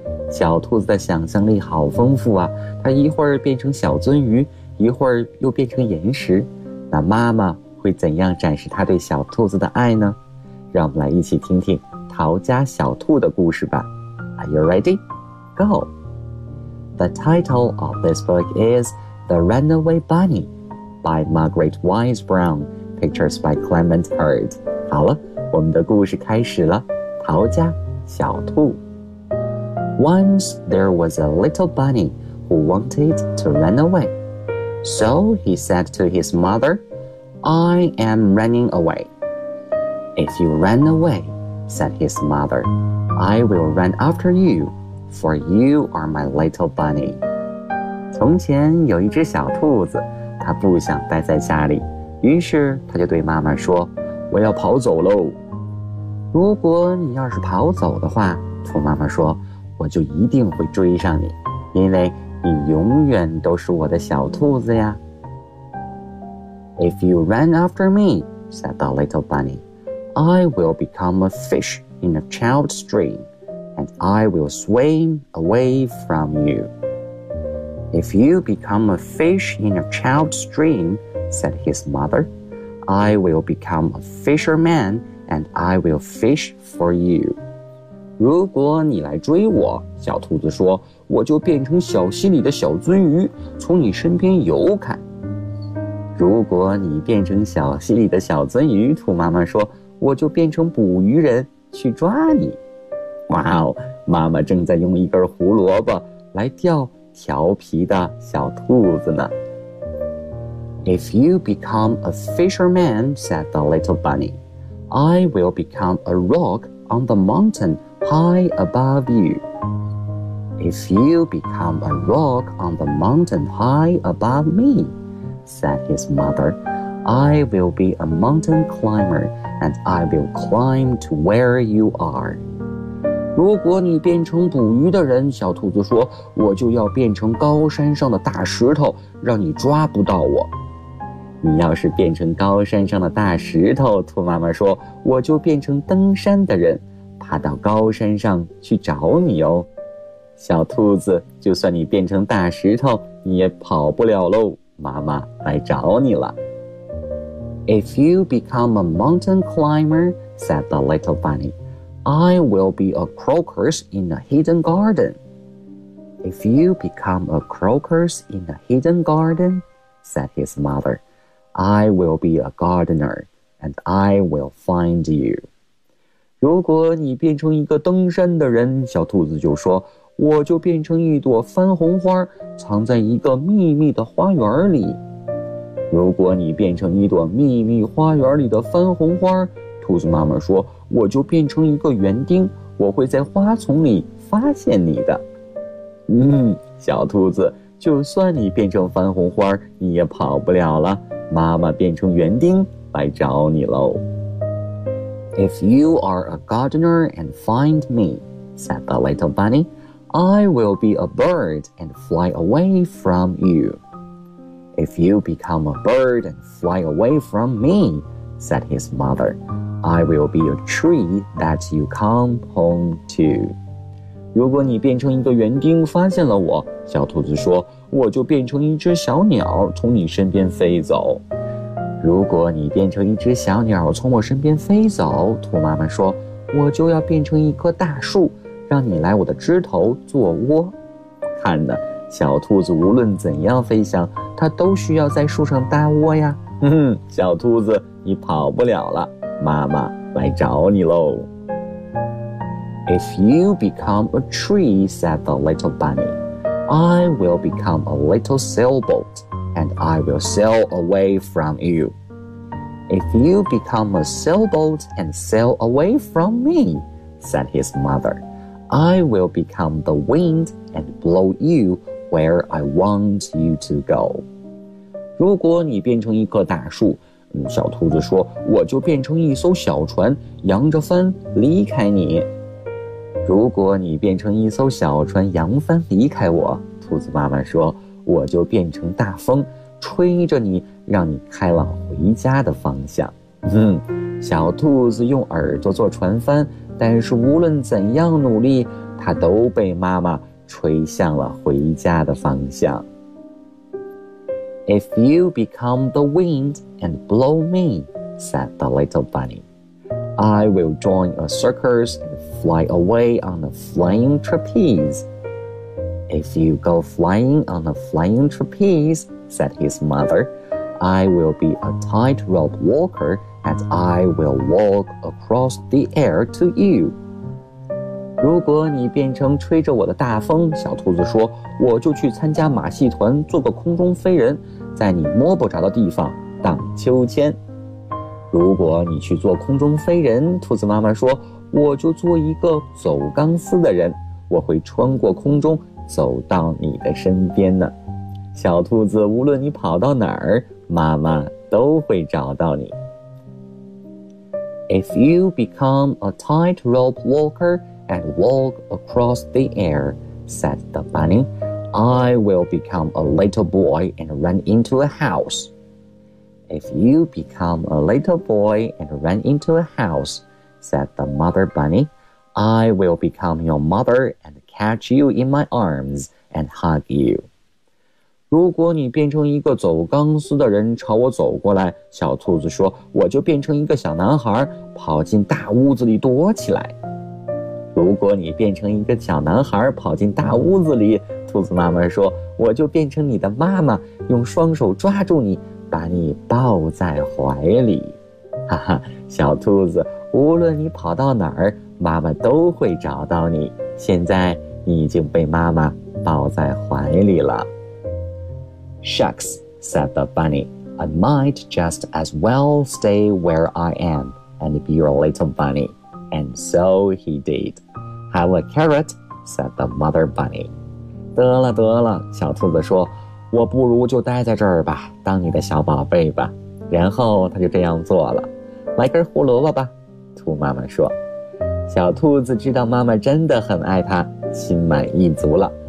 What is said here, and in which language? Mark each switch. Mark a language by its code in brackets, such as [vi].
[zh] 小兔子的想象力好丰富啊，它一会儿变成小鳟鱼，一会儿又变成岩石。那妈妈会怎样展示她对小兔子的爱呢？让我们来一起听听逃家小兔的故事吧。 [en] Are you ready? Go! The title of this book is The Runaway Bunny by Margaret Wise Brown, pictures by Clement Hurd. [zh] 好了，我们的故事开始了，逃家小兔。 [en] Once there was a little bunny who wanted to run away. So he said to his mother, I am running away. If you run away,said his mother, I will run after you, for you are my little bunny. [zh] 从前有一只小兔子，它不想待在家里，于是它就对妈妈说，我要跑走喽。如果你要是跑走的话，兔妈妈说，我就一定会追上你，因为你永远都是我的小兔子呀。 [en] If you run after me, said the little bunny,I will become a fish in a child's dream, and I will swim away from you. If you become a fish in a child's dream, said his mother, I will become a fisherman, and I will fish for you. [zh] 如果你来追我，小兔子说，我就变成小溪里的小鳟鱼，从你身边游开。如果你变成小溪里的小鳟鱼，兔妈妈说，我就变成捕鱼人去抓你。哇哦，妈妈正在用一根胡萝卜来钓调皮的小兔子呢。 [en] If you become a fisherman, said the little bunny, I will become a rock on the mountain high above you. If you become a rock on the mountain high above me, said his mother, I will be a mountain climber and I will climb to where you are. [zh] 如果你变成捕鱼的人，小兔子说，我就要变成高山上的大石头，让你抓不到我。你要是变成高山上的大石头，兔妈妈说，我就变成登山的人，爬到高山上去找你哦。小兔子，就算你变成大石头，你也跑不了喽，妈妈来找你了。 [en] If you become a mountain climber, said the little bunny, I will be a crocus in a hidden garden. If you become a crocus in a hidden garden, said his mother,I will be a gardener, and I will find you. [zh] 如果你变成一个登山的人，小兔子就说，我就变成一朵番红花，藏在一个秘密的花园里。如果你变成一朵秘密花园里的番红花，兔子妈妈说，我就变成一个园丁，我会在花丛里发现你的。小兔子，就算你变成番红花，你也跑不了了。妈妈变成园丁来找你喽。 [en] If you are a gardener and find me, said the little bunny, I will be a bird and fly away from you. If you become a bird and fly away from me, said his mother, I will be a tree that you come home to. [zh] 如果你变成一个园丁发现了我，小兔子说，我就变成一只小鸟从你身边飞走。如果你变成一只小鸟从我身边飞走，兔妈妈说，我就要变成一棵大树，让你来我的枝头做窝。看呢，小兔子无论怎样飞翔，它都需要在树上搭窝呀。小兔子，你跑不了了，妈妈来找你喽。 [en] If you become a tree, said the little bunny,I will become a little sailboat, and I will sail away from you. If you become a sailboat and sail away from me, said his mother, I will become the wind and blow you where I want you to go. [zh] 如果你变成一棵大树，小兔子说，我就变成一艘小船，扬着帆离开你。如果你变成一艘小船扬帆离开我，兔子妈妈说，我就变成大风，吹着你，让你开往回家的方向。小兔子用耳朵做船帆，但是无论怎样努力，它都被妈妈吹向了回家的方向。 [en] If you become the wind and blow me, said the little bunny, I will join a circus andfly away on a flying trapeze. If you go flying on a flying trapeze, said his mother, I will be a tightrope walker and I will walk across the air to you. [zh] 如果你变成吹着我的大风，小兔子说，我就去参加马戏团，做个空中飞人，在你摸不着的地方荡秋千。如果你去做空中飞人，兔子妈妈说，我就做一个走钢丝的人，我会穿过空中走到你的身边呢。小兔子，无论你跑到哪儿，妈妈都会找到你。 [en] If you become a tightrope walker and walk across the air, said the bunny, I will become a little boy and run into a house. If you become a little boy and run into a house,said the mother bunny, I will become your mother and catch you in my arms and hug you. [zh] 如果你变成一个走钢丝的人朝我走过来，小兔子说，我就变成一个小男孩，跑进大屋子里躲起来。如果你变成一个小男孩跑进大屋子里，兔子妈妈说，我就变成你的妈妈，用双手抓住你，把你抱在怀里。哈哈，小兔子，无论你跑到哪儿，妈妈都会找到你。现在你已经被妈妈抱在怀里了。 [en] Shucks, said the bunny, I might just as well stay where I am and be your little bunny. And so he did. Have a carrot, said the mother bunny. [zh] 得了得了，小兔子说，我不如就待在这儿吧，当你的小宝贝吧。然后他就这样做了。来根胡萝卜吧，兔妈妈说。小兔子知道妈妈真的很爱它，心满意足了。